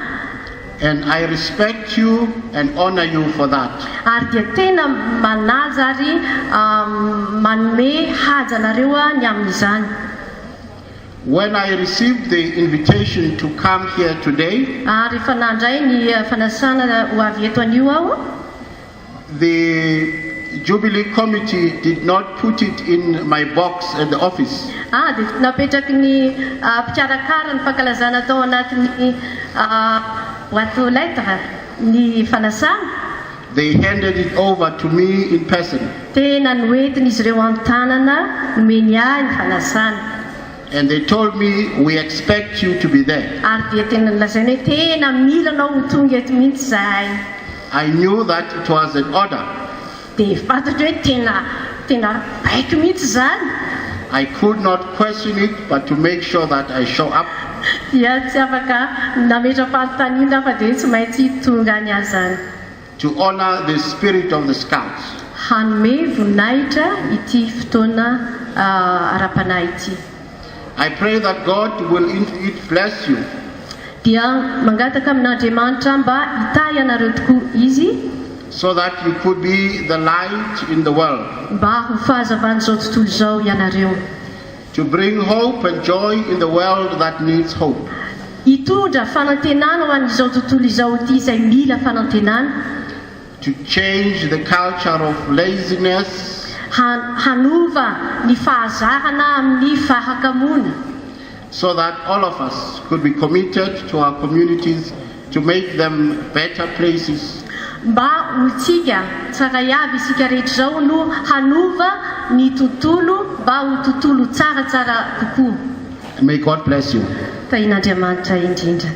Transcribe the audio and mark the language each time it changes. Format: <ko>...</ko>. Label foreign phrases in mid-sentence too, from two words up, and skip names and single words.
<en>And I respect you and honor you for that.</en> <mg>Ary dia tena manaja ary manome haja nareo ny amin'izany.</mg> <en>When I received the invitation to come here today,</en> <mg>rehefa nandray ny fanasana ho avy eto anio aho,</mg> <en>the Jubilee Committee did not put it in my box at the office.</en> <mg>Dia napetraky ny mpikarakara ny fankalazana tao anatin'ny</mg> <fr>boîte aux lettres</fr> <mg>ny fanasana.</mg> <en>They handed it over to me in person.</en> <mg>Tena noentiny izy ireo an-tanana nomeny ahy ny fanasana.</mg> <en>And they told me, we expect you to be there.</en> <mg>Ary dia tena nolazainy hoe tena mila anao ho tonga eto mihitsy zahay.</mg> <en>I knew that it was an order.</en> <mg>Dia fantatro hoe tena baiko mihitsy zany.</mg> <en>I could not question it, but to make sure that I show up.</en> <mg>Dia tsy afaka nametra fanontaniana fa dia tsy maintsy tonga ny azy zany.</mg> <en>To honor the spirit of the Scouts.</en> <mg>Hanome voninahitra ity fotoana ara-panahy ity.</mg> <en>I pray that God will indeed bless you.</en> <mg>Dia mangataka amin'Andriamanitra mba hitahy anareo tokoa izy.</mg> <en>So that you could be the light in the world.</en> <mg>Mba ho fahazavan'izao tontolo izao ianareo.</mg> <en>To bring hope and joy in the world that needs hope.</en> <mg>Hitondra fanantenana ho an'izao tontolo izao ity izay mila fanantenana.</mg> <en>to change the culture of laziness,</en> <mg>hanova ny fahazarana amin'ny fahakamona,</mg> <en>so that all of us could be committed to our communities to make them better places.</en> <mg>Mba hotsika tsara iaby isika rehetra zao no hanova ny tontolo mba ho tontolo tsaratsara kokoa.</mg> <en>May God bless you.</en> <mg>Tain'Andriamanitra indrindra.</mg>